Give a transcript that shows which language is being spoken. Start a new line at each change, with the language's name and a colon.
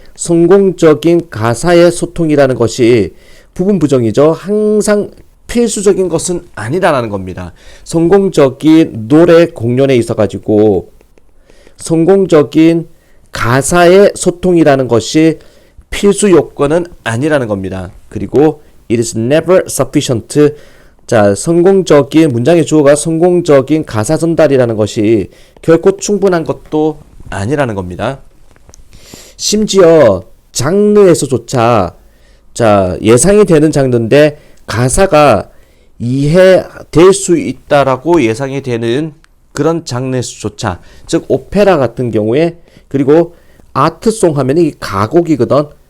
Korean: 성공적인 가사의 소통이라는 것이 부분 부정이죠. 항상 필수적인 것은 아니다라는 겁니다. 성공적인 노래 공연에 있어가지고 성공적인 가사의 소통이라는 것이 필수 요건은 아니라는 겁니다.
English: 그리고 it is never sufficient.
Korean: 자, 성공적인 문장의 주어가 성공적인 가사 전달이라는 것이 결코 충분한 것도 아니라는 겁니다. 심지어 장르에서조차, 자, 예상이 되는 장르인데 가사가 이해될 수 있다라고 예상이 되는 그런 장르에서조차, 즉 오페라 같은 경우에, 그리고 아트송 하면 이 가곡이거든.